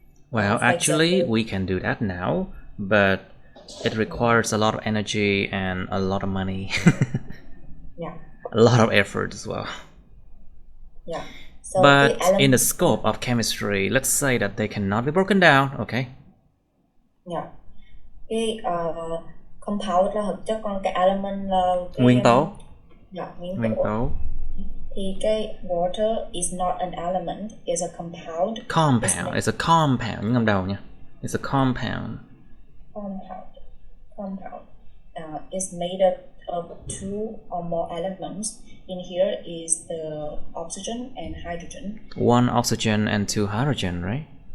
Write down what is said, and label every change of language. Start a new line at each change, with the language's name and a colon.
English: Well, actually, we can do that now, but it requires a lot of energy and a lot of money. Yeah. A lot of effort as well. Yeah. So but in the scope of chemistry, let's say that they cannot be broken down, okay? Yeah.
Vietnamese: Cái compound là hợp chất, còn cái element là cái nguyên tố. Yeah, nguyên tố. Thì cái
English: water is not an element, is a compound. Compound, it's a compound,
Vietnamese: nhấn âm đầu nha.
English: It's a compound. Compound. Is made up of two or more elements. In here is the oxygen and hydrogen. One oxygen and two hydrogen, right?